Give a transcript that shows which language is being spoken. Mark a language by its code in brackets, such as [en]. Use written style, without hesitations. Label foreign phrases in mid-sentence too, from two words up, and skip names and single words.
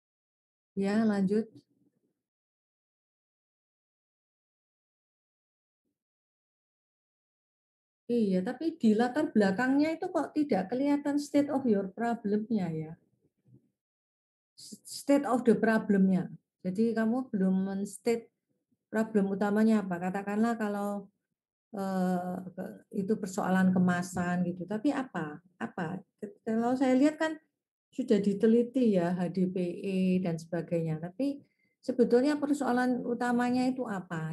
[id] ya, lanjut. Iya, tapi di latar belakangnya itu kok tidak kelihatan [en] state of your problem- [id] nya ya. [en] State of the problem-nya. [id] Jadi kamu belum men-state problem utamanya apa. Katakanlah kalau itu persoalan kemasan gitu. Tapi apa? Apa? Kalau saya lihat kan sudah diteliti ya HDPE dan sebagainya. Tapi sebetulnya persoalan utamanya itu apa?